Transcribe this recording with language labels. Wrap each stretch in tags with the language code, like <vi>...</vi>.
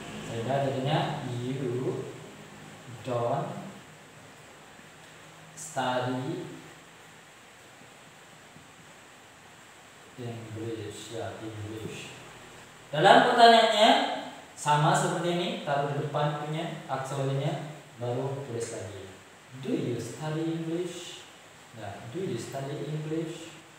<id>Sehingga jadinya</id> <en>you don't study English</en> <id>ya, English. Dalam pertanyaannya sama seperti ini, taruh di depan punya aksolnya, baru tulis lagi.</id> <en>Do you study English? Nah, do you study English?</en>